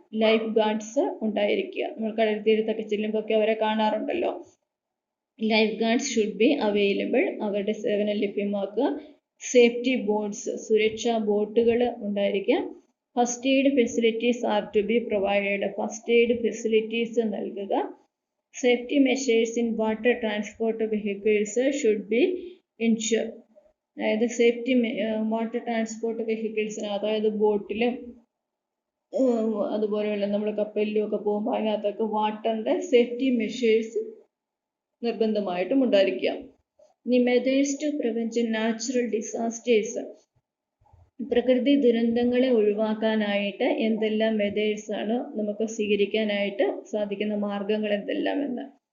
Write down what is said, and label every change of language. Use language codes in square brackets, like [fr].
[ml] Life guards ഉണ്ടായിരിക്കുക. നമ്മൾ കടൽ തീരത്തൊക്കെ ചെല്ലുമ്പോൾ ഒക്കെ അവരെ കാണാറുണ്ടല്ലോ. [en] life guards should be available, [ml] അവരുടെ സേവനം ലഭ്യമാക്കുക. സേഫ്റ്റി ബോട്ട്സ്, സുരക്ഷാ ബോട്ടുകൾ ഉണ്ടായിരിക്കുക. [en] First aid facilities are to be provided. First aid facilities നൽകുക. Safety measures in water transport vehicles should be ensured. [ml] അതായത് സേഫ്റ്റി വാട്ടർ ട്രാൻസ്പോർട്ട് വെഹിക്കിൾസിന്, അതായത് ബോട്ടിലും അതുപോലെയുള്ള നമ്മൾ കപ്പലിലും ഒക്കെ പോകുമ്പോൾ അതിനകത്തൊക്കെ വാട്ടറിൻ്റെ സേഫ്റ്റി മെഷേഴ്സ് നിർബന്ധമായിട്ടും ഉണ്ടായിരിക്കുക. ഇനി [en] methods to prevent natural disasters, [ml] പ്രകൃതി ദുരന്തങ്ങളെ ഒഴിവാക്കാനായിട്ട് എന്തെല്ലാം മെത്തേഡ്സ് ആണ് നമുക്ക് സ്വീകരിക്കാനായിട്ട് സാധിക്കുന്ന മാർഗങ്ങൾ എന്തെല്ലാം എന്ന്.